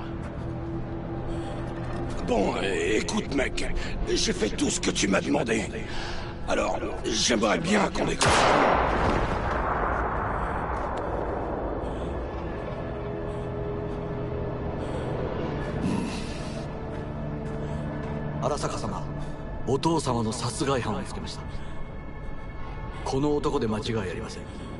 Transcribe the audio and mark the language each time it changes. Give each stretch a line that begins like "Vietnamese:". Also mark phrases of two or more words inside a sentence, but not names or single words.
French: Bon, écoute mec, j'ai fait tout ce que tu m'as demandé. Alors, j'aimerais bien qu'on écoute.
Japanese: 荒坂様、お父様の殺害犯を見つけました。この男で間違いありません。